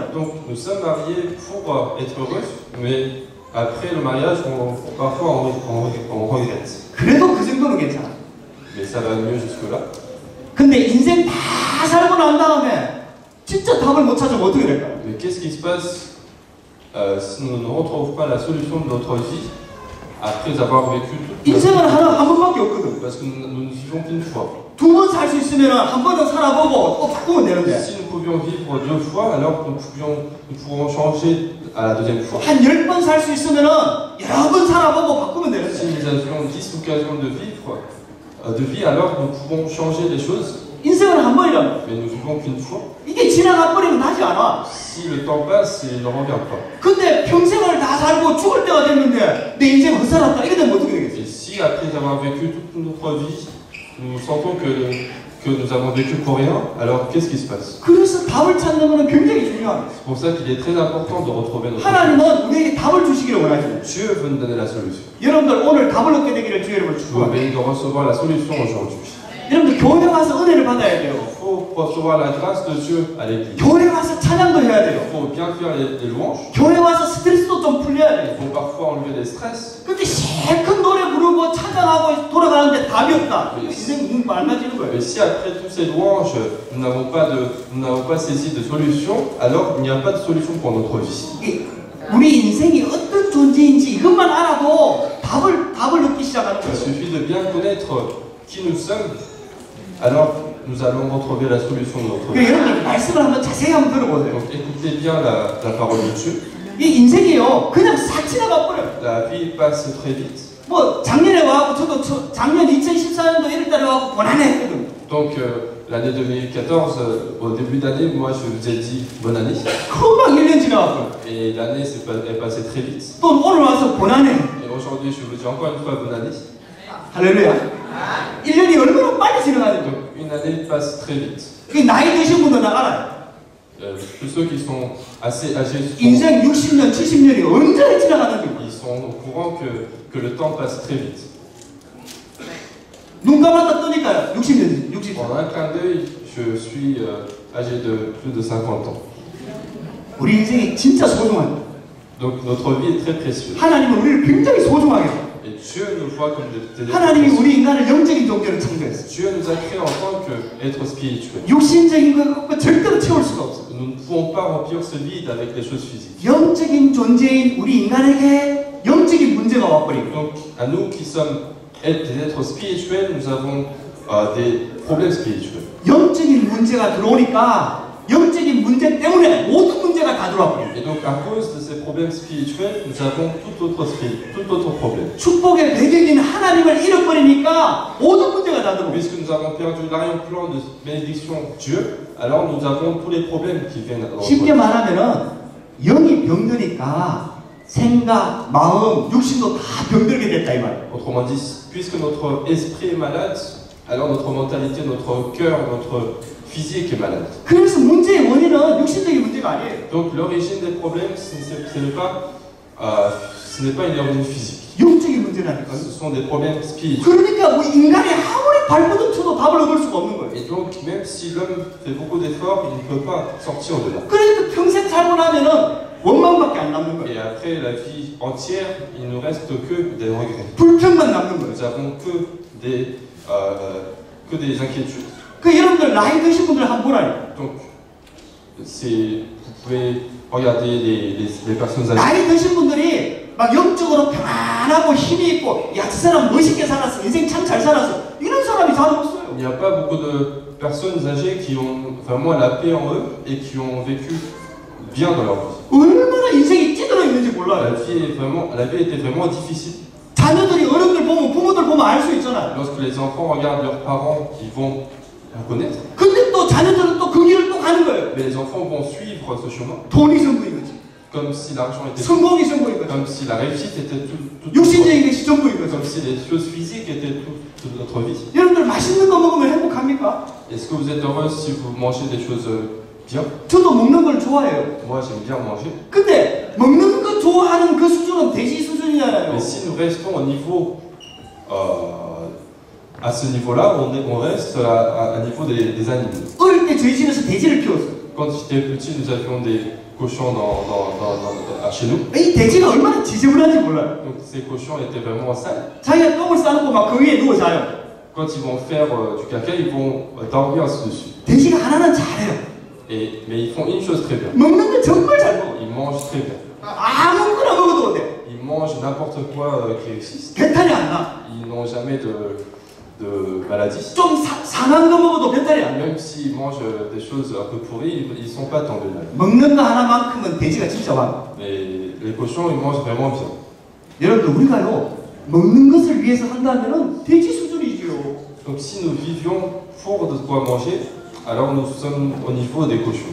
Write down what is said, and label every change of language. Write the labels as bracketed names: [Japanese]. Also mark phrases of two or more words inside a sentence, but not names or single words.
[French] Donc nous sommes mariés pour être heureux, mais après le mariage, parfois on regrette. [Korean] 그래도 그 정도는 괜찮아. [French] Mais ça va mieux jusque-là. [Korean] 근데 인생 다 살고 난 다음에 진짜 답을 못 찾으면 어떻게 될까요? [French] Mais qu'est-ce qui se passe si nous ne retrouvons pas la solution de notre vie après avoir vécu toute notre [Korean] 인생은 [French] vie? [Korean] 한 번밖에 없거든. [French] Parce que nous ne vivons qu'une fois. [Korean] 두 번 살 수 있으면 한 번은 살아보고 또 바꾸면 되는데 [French] Si nous pouvions vivre 2 fois, alors nous pourrons changer à la deuxième fois. [Korean] 한 10번 살 수 있으면 여러 번 살아보고 바꾸면 [French] Si [Korean] 되는데 [French] nous avions 10 occasions de vie, alors nous pouvons changer les choses. [Korean] 인생은 한 번이라면 [French] Mais nous vivons qu'une fois. [Korean] 이게 지나가 버리면 다시 안 와. [French] Si le temps passe, il ne revient pas. [Korean] 근데 평생을 다 살고 죽을 때가 됐는데 내 인생 헛살았다 이래 되면 어떻게 되겠어요? [French] Et si après avoir vécu toute notre vie, nous sentons que nous avons vécu pour rien, alors qu'est-ce qui se passe? [Korean] 그래서 답을 찾는 것은 굉장히 중요합니다. [French] C'est pour ça qu'il est très important de retrouver notre vie. [Korean] 하나님은 우리에게 답을 주시기를 원하십니다. [French] Dieu veut nous donner la solution. [Korean] 여러분들 오늘 답을 얻게 되기를 주의 이름으로 [French] Je vous [Korean] 축복합니다. [French] bénis de recevoir la solution aujourd'hui. [Korean] 여러분들 교회 와서 은혜를 받아야 돼요. [French] Il faut recevoir la grâce de Dieu à l'église. [Korean] 교회 와서 찬양도 해야 돼요. [French] Il faut bien faire les louanges. [Korean] 교회 와서 스트레스도 좀 풀려야 [French] Il [Korean] 돼요. [French] faut parfois enlever les stress. [Korean] 근데 실컷 노래 부르고 찬양하고 돌아가는데 답이 없다. 인생 눈 맑아지는 거예요. [French] Mais si après toutes ces louanges, nous n'avons pas saisi de solution, alors il n'y a pas de solution pour notre vie. [Korean] 이게 우리 인생이 어떤 존재인지 이것만 알아도 답을 얻기 시작하는 [French] Il [Korean] 거예요. [French] suffit de bien connaître qui nous sommes, alors nous allons retrouver la solution de notre vie. [Korean] 그러니까 여러분들 말씀을 한번 자세히 한번 들어보세요. [French] Donc écoutez bien la parole de Dieu. [Korean] 이 인생이요 그냥 싹 지나가 버려요. [French] La vie passe très vite. [Korean] 뭐 작년에 와갖고 저도 작년 2014년도 1월달에 와갖고 고난했거든. [French] Donc l'année 2014, au début d'année, moi je vous ai dit bonne année. [Korean] 금방 1년 지나갔고 [French] Et l'année est passée très vite. [Korean] 또 오늘 와서 고난해. [French] Et aujourd'hui, je vous dis encore une fois bonne année. [Korean] 할렐루야. 1년이 얼마나 빨리 지나가는지. [French] Donc une année passe très vite. [Korean] 그 나이 드신 분들은 알아요. [French] Tous ceux qui sont assez âgés, [Korean] 인생 60년, 70년이 언제 지나가는지. [French] ils sont au courant que le temps passe très vite. [Korean] 눈 감았다 뜨니까 60년, 60년. [French] En un clin d'œil, je suis âgé de plus de 50 ans. [Korean] 우리 인생이 진짜 소중합니다. [French] Donc notre vie est très précieuse. [Korean] 하나님은 우리를 굉장히 소중하게 해요. [French] Et Dieu nous voit comme des êtres [Korean] 하나님이 [French] précieux. [Korean] 우리 인간을 영적인 존재로 창조했어요. [French] Dieu nous a créés en tant qu'êtres spirituels. [Korean] 육신적인 거 절대로 채울 수가 없어요. [French] Nous ne pouvons pas remplir ce vide avec les choses physiques. [Korean] 영적인 존재인 우리 인간에게 영적인 문제가 와버리고 [French] Donc à nous qui sommes des êtres spirituels, nous avons des problèmes spirituels. [Korean] 영적인 문제가 들어오니까 영적인 문제 때문에 모든 문제가 다 들어와 버려요. [French] Et donc, à cause de ces problèmes spirituels, nous avons tout autre problème. [Korean] 축복의 배경인 하나님을 잃어버리니까 모든 문제가 다 들어와요. [French] Puisque nous avons perdu l'arrière-plan de bénédiction Dieu, alors nous avons tous les problèmes qui viennent dans notre [Korean] 쉽게 [French] vie. [Korean] 말하면은 영이 병드니까 생각, 마음, 육신도 다 병들게 됐다 이 말이에요. [French] Autrement dit, puisque notre esprit est malade, alors notre mentalité, notre cœur, notre physique est malade. [Korean] 그래서 문제의 원인은 육신적인 문제가 아니에요. [French] Donc l'origine des problèmes, ce n'est pas une origine physique. [Korean] 영적인 문제라니까요. [French] Ce sont des problèmes spirituels. [Korean] 그러니까 우리 인간이 아무리 발버둥 쳐도 답을 얻을 수가 없는 거예요. [French] Et donc, même si l'homme fait beaucoup d'efforts, il ne peut pas sortir de là. [Korean] 그러니까 평생 살고 나면은 원망밖에 안 남는 거예요. [French] Et après la vie entière, il ne reste que des regrets. [Korean] 불평만 남는 거예요. [French] Nous avons que des inquiétudes. [Korean] 그 여러분들 나이 드신 분들 한번 보라요. [French] Donc, vous pouvez regarder les personnes âgées. [Korean] 나이 드신 분들이 막 영적으로 평안하고 힘이 있고 야, 저 사람 멋있게 살았어. 인생 참 잘 살았어. 이런 사람이 잘 없어요. [French] Il n'y a pas beaucoup de personnes âgées qui ont vraiment la paix en eux et qui ont vécu bien dans leur vie. [Korean] 얼마나 인생이 찌들어 있는지 몰라요. [French] La vie était vraiment difficile. [Korean] 자녀들이 어른들 보면 부모들 보면 알 수 있잖아요. [French] Lorsque les enfants regardent leurs parents, ils vont reconnaître. [Korean] 근데 또 자녀들은 또 그 길을 또 가는 거예요. [French] Mais les enfants vont suivre ce chemin [Korean] 돈이 전부인 거지. [French] comme si l'argent était [Korean] 성공이 전부인 거지. [French] comme si la réussite était tout [Korean] 육신적인 것이 전부인 거죠. [French] comme si les choses physiques étaient toute notre vie. [Korean] 여러분들 맛있는 거 먹으면 행복합니까? [French] Est-ce que vous êtes heureux si vous mangez des choses bien? [Korean] 저도 먹는 걸 좋아해요. [French] Moi, j'aime bien manger. [Korean] 근데 먹는 거 좋아하는 그 수준은 돼지 수준이잖아요. [French] Mais si nous restons au niveau à ce niveau-là, on reste à niveau des animaux. [Korean] 어릴 때 저희 집에서 돼지를 키웠어요. [French] Quand j'étais petit, nous avions des cochons chez nous. [Korean] 이 돼지가 얼마나 지저분한지 몰라요. [French] Donc ces cochons étaient vraiment sales. [Korean] 자기가 똥을 싸놓고 막 그 위에 누워 자요. [French] Quand ils vont faire du caca, ils vont dormir dessus. [Korean] 돼지가 하나는 잘해요. [French] Mais ils font une chose très bien. [Korean] 먹는 거 정말 잘 먹어. [French] Ils mangent très bien. [Korean] 아무거나 먹어도 돼. [French] Ils mangent n'importe quoi qui existe. [Korean] 배탈이 안 나. [French] Ils n'ont jamais de maladie. [Korean] 좀 상한 거 먹어도 배탈이 안 나. [French] Même s'ils mangent des choses un peu pourries, ils ne sont pas tombés malades. [Korean] 먹는 거 하나만큼은 돼지가 진짜 많아. [French] Mais les cochons, ils mangent vraiment bien. [Korean] 여러분들 우리가요 먹는 것을 위해서 한다면은 돼지 수준이지요. [French] Donc si nous vivions pour de quoi manger, alors nous sommes au niveau des cochons.